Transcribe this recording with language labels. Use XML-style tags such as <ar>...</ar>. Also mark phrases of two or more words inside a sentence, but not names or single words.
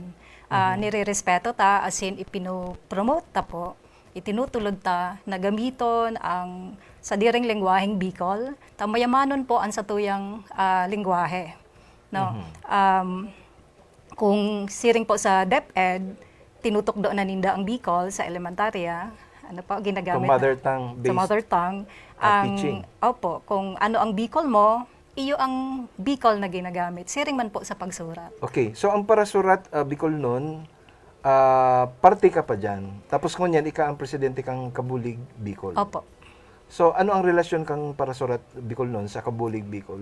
<bik>Nire-respeto ta, as in ipinopromote ta po, itinutulod ta na gamiton ang sa diring lingwaheng Bicol, tamayamanon po ang satuyang lingwahe. No? Kung siring po sa DepEd, tinutok doon na ninda ang Bicol sa elementarya, ano po ginagamit? Sa</bik> <en>mother tongue based.</en> <bik>Sa</bik> <en>mother tongue. Teaching.</en> <bik>Opo, kung ano ang Bicol mo, iyo ang Bicol na ginagamit. Siring man po sa pagsurat. Okay, so ang parasurat Bicol noon, parte ka pa dyan. Tapos ngunyan, ika ang presidente kang Kabulig Bicol. Opo. So ano ang relasyon kang parasurat Bicol noon sa Kabulig Bicol?</bik>